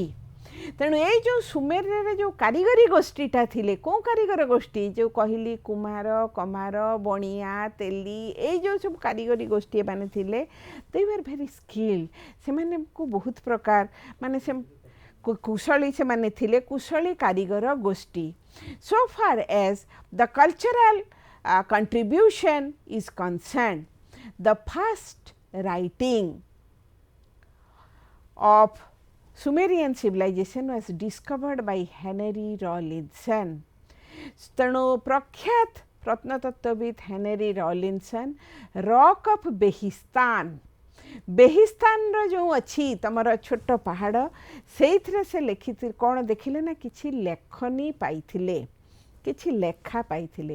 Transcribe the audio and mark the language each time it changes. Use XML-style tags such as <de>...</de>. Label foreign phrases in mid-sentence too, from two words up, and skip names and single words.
<or>ତେଣୁ ଏଇ ଯେଉଁ ସୁମେରରେ ଯେଉଁ କାରିଗରୀ ଗୋଷ୍ଠୀଟା ଥିଲେ, କେଉଁ କାରିଗର ଗୋଷ୍ଠୀ, ଯେଉଁ କହିଲି କୁମ୍ଭାର, କମାର, ବଣିଆ, ତେଲି, ଏଇ ଯେଉଁ ସବୁ କାରିଗରୀ ଗୋଷ୍ଠୀ ଏମାନେ ଥିଲେ,</or> <en>they were very skilled.</en> <or>ସେମାନଙ୍କୁ ବହୁତ ପ୍ରକାର ମାନେ ସେ କୁଶଳୀ ସେମାନେ ଥିଲେ, କୁଶଳୀ କାରିଗର ଗୋଷ୍ଠୀ।</or> <en>so far as the cultural contribution is concerned, the first writing of Sumerian civilization was discovered by Henry Rawlinson.</en> <or>ତେଣୁ ପ୍ରଖ୍ୟାତ ପ୍ରତ୍ନତତ୍ତ୍ୱବିତ୍ ହେନରୀ ରଲିନ୍ସନ୍ ରକ୍ ଅଫ୍ ବେହିସ୍ତାନ, ବେହିସ୍ତାନର ଯେଉଁ ଅଛି ତମର ଛୋଟ ପାହାଡ଼, ସେଇଥିରେ ସେ ଲେଖିଥିଲେ କ'ଣ ଦେଖିଲେ ନା କିଛି ଲେଖନୀ ପାଇଥିଲେ, କିଛି ଲେଖା ପାଇଥିଲେ।</or>